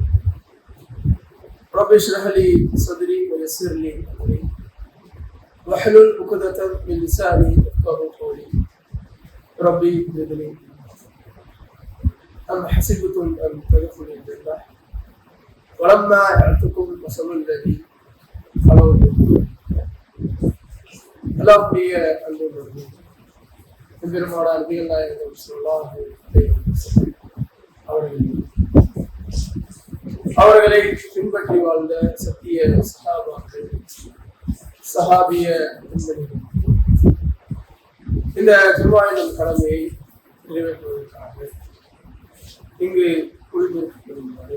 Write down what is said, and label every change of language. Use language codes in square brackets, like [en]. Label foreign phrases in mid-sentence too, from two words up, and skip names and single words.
[ar] رب اشرح لي صدري ويسر لي امري واحلل عقدة من لساني يفقهوا قولي ربي زدني أم حسبتم أن تدخلوا الجنة ولما يأتكم مثل الذي خلوا من [ta] அல்லாஹ்வுடைய அன்புள்ளவர்களே, பெருமானார் நபிகள் நாயகம் [ar] صلى الله عليه وسلم [ta] அவர்களை பின்பற்றி வாழ்ந்த சத்திய சஹாபாக்கள், சஹாபிய பெண்மணிகள் இந்த ஜும்ஆவின் கடமையை நிறைவேற்றுவதற்காக இங்கு குழுமிருக்கப்படுகிறது.